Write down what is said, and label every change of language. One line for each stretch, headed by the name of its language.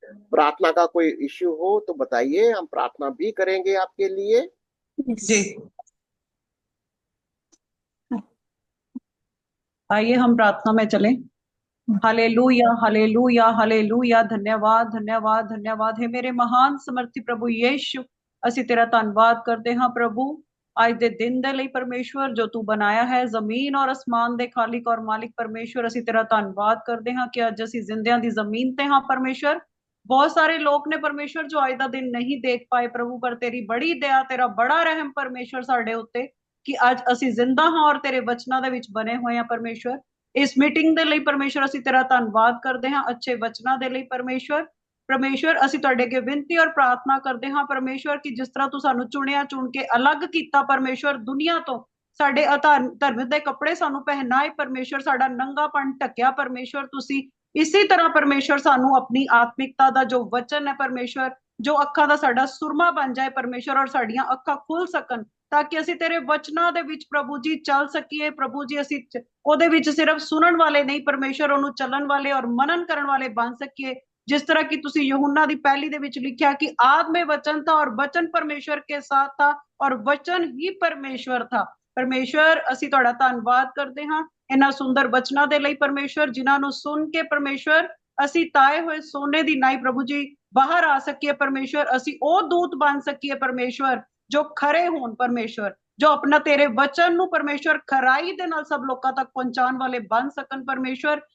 Hindi: प्रार्थना का कोई इश्यू हो तो बताइए, हम प्रार्थना भी करेंगे आपके लिए। जी। आइए हम प्रार्थना में चलें। Hallelujah, hallelujah, hallelujah. धन्यवाद, धन्यवाद, धन्यवाद है मेरे महान समर्थी प्रभु यीशु।
Punjabi: ਅਸੀਂ ਤੇਰਾ ਧੰਨਵਾਦ ਕਰਦੇ ਹਾਂ ਪ੍ਰਭੂ, ਅੱਜ ਦੇ ਦਿਨ ਦੇ ਲਈ ਪਰਮੇਸ਼ਵਰ ਜੋ ਤੂੰ ਬਣਾਇਆ ਹੈ, ਜ਼ਮੀਨ ਔਰ ਅਸਮਾਨ ਦੇ ਖਾਲਿਕ ਔਰ ਮਾਲਿਕ ਪਰਮੇਸ਼ਵਰ। ਅਸੀਂ ਤੇਰਾ ਧੰਨਵਾਦ ਕਰਦੇ ਹਾਂ ਕਿ ਅੱਜ ਅਸੀਂ ਜ਼ਿੰਦਿਆਂ ਦੀ ਜ਼ਮੀਨ ਤੇ ਹਾਂ ਪਰਮੇਸ਼ਵਰ। ਬਹੁਤ ਸਾਰੇ ਲੋਕ ਨੇ ਪਰਮੇਸ਼ਵਰ ਜੋ ਅੱਜ ਦਾ ਦਿਨ ਨਹੀਂ ਦੇਖ ਪਾਏ ਪ੍ਰਭੂ, ਪਰ ਤੇਰੀ ਬੜੀ ਦਇਆ, ਤੇਰਾ ਬੜਾ ਰਹਿਮ ਪਰਮੇਸ਼ਵਰ ਸਾਡੇ ਉੱਤੇ, ਕਿ ਅੱਜ ਅਸੀਂ ਜ਼ਿੰਦਾ ਹਾਂ ਔਰ ਤੇਰੇ ਵਚਨਾਂ ਦੇ ਵਿੱਚ ਬਣੇ ਹੋਏ ਹਾਂ ਪਰਮੇਸ਼ਵਰ। ਇਸ ਮੀਟਿੰਗ ਦੇ ਲਈ ਪਰਮੇਸ਼ਵਰ ਅਸੀਂ ਤੇਰਾ ਧੰਨਵਾਦ ਕਰਦੇ ਹਾਂ, ਅੱਛੇ ਵਚਨਾਂ ਦੇ ਲਈ ਪਰਮੇਸ਼ਵਰ। ਪਰਮੇਸ਼ਵਰ ਅਸੀਂ ਤੁਹਾਡੇ ਅੱਗੇ ਬੇਨਤੀ ਔਰ ਪ੍ਰਾਰਥਨਾ ਕਰਦੇ ਹਾਂ ਪਰਮੇਸ਼ਵਰ, ਕਿ ਜਿਸ ਤਰ੍ਹਾਂ ਤੂੰ ਸਾਨੂੰ ਚੁਣਿਆ, ਚੁਣ ਕੇ ਅਲੱਗ ਕੀਤਾ ਪਰਮੇਸ਼ਵਰ ਦੁਨੀਆ ਤੋਂ, ਸਾਡੇ ਧਰਮ ਦੇ ਕੱਪੜੇ ਸਾਨੂੰ ਪਹਿਨਾਏ ਪਰਮੇਸ਼ਵਰ, ਸਾਡਾ ਨੰਗਾਪਣ ਢੱਕਿਆ ਪਰਮੇਸ਼ਵਰ ਤੁਸੀਂ। ਇਸੇ ਤਰ੍ਹਾਂ ਪਰਮੇਸ਼ਵਰ ਸਾਨੂੰ ਆਪਣੀ ਆਤਮਿਕਤਾ ਦਾ ਜੋ ਵਚਨ ਹੈ ਪਰਮੇਸ਼ਵਰ, ਜੋ ਅੱਖਾਂ ਦਾ ਸਾਡਾ ਸੁਰਮਾ ਬਣ ਜਾਏ ਪਰਮੇਸ਼ਵਰ, ਔਰ ਸਾਡੀਆਂ ਅੱਖਾਂ ਖੁੱਲ ਸਕਣ, ਤਾਂ ਕਿ ਅਸੀਂ ਤੇਰੇ ਵਚਨਾਂ ਦੇ ਵਿੱਚ ਪ੍ਰਭੂ ਜੀ ਚੱਲ ਸਕੀਏ ਪ੍ਰਭੂ ਜੀ। ਅਸੀਂ ਉਹਦੇ ਵਿੱਚ ਸਿਰਫ ਸੁਣਨ ਵਾਲੇ ਨਹੀਂ ਪਰਮੇਸ਼ਵਰ, ਉਹਨੂੰ ਚੱਲਣ ਵਾਲੇ ਔਰ ਮਨਨ ਕਰਨ ਵਾਲੇ ਬਣ ਸਕੀਏ। जिस तरह की तुसी यूहन्ना दी पहली दे विच लिखिया
Hindi: कि आद में वचन था और वचन परमेश्वर के साथ था और वचन ही परमेश्वर था।
Punjabi: परमेश्वर ਅਸੀਂ ਤੁਹਾਡਾ ਧੰਨਵਾਦ ਕਰਦੇ ਹਾਂ ਇਹਨਾਂ ਸੁੰਦਰ ਵਚਨਾਂ ਦੇ ਲਈ ਪਰਮੇਸ਼ਵਰ, ਜਿਨ੍ਹਾਂ ਨੂੰ ਸੁਣ ਕੇ ਪਰਮੇਸ਼ਵਰ ਅਸੀਂ ਤਾਏ ਹੋਏ ਸੋਨੇ ਦੀ ਨਾਈ ਪ੍ਰਭੂ ਜੀ ਬਾਹਰ ਆ ਸਕੀਏ ਪਰਮੇਸ਼ਵਰ। ਅਸੀਂ ਉਹ ਦੂਤ ਬਣ ਸਕੀਏ ਪਰਮੇਸ਼ਵਰ ਜੋ ਖਰੇ ਹੋਣ ਪਰਮੇਸ਼ਵਰ। ਜੋ ਆਪਣਾ ਤੇਰੇ ਵਚਨ ਨੂੰ ਪਰਮੇਸ਼ਵਰ ਖਰਾਈ ਦੇ ਨਾਲ ਸਭ ਲੋਕਾਂ ਤੱਕ ਪਹੁੰਚਾਉਣ ਵਾਲੇ ਬਣ ਸਕਣ ਪਰਮੇਸ਼ਵਰ।